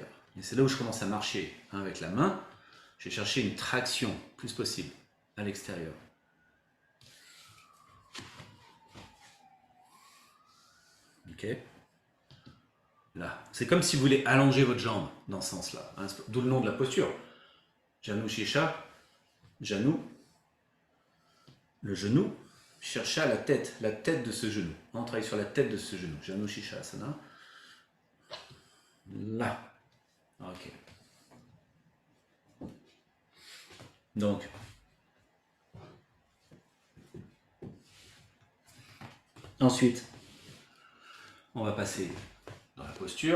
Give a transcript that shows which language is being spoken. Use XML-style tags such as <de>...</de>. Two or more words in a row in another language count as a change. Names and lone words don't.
<fr>Et c'est là où je commence à marcher avec la main. Je vais chercher une traction plus possible à l'extérieur. Ok. Là. C'est comme si vous voulez allonger votre jambe dans ce sens-là. Hein, d'où le nom de la posture. Janu Shesha. Janu. Le genou. Chercha la tête de ce genou. On travaille sur la tête de ce genou. Janu Shesha-asana. Là. Ok. Donc, ensuite, on va passer dans la posture.</fr>